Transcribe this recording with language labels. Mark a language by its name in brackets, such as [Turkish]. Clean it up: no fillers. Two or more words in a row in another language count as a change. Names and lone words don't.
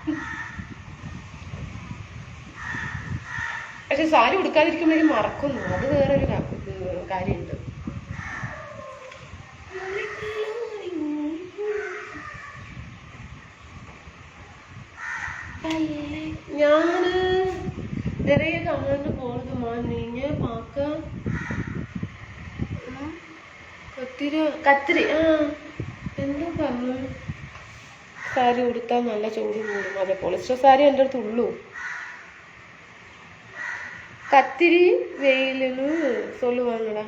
[Malayalam] പക്ഷെ സാരി ഉടുക്കാതിരിക്കുമ്പോഴേക്കും മറക്കുന്നു. അത് വേറൊരു കാര്യമുണ്ട്. ഞാൻ [Tamil] நிறைய கமெண்ட் போடுதுமா, நீங்க பார்க்க [Malayalam] കത്തിരി എന്താ പറഞ്ഞു? സാരി ഉടുത്താൽ നല്ല ചൂട് കൂടും. അതെ, പോളിസ്റ്റർ സാരി എൻ്റെ അടുത്ത് ഉള്ളൂ. [Tamil] கத்திரி வெயிலின் சொல்லுவாங்கடா.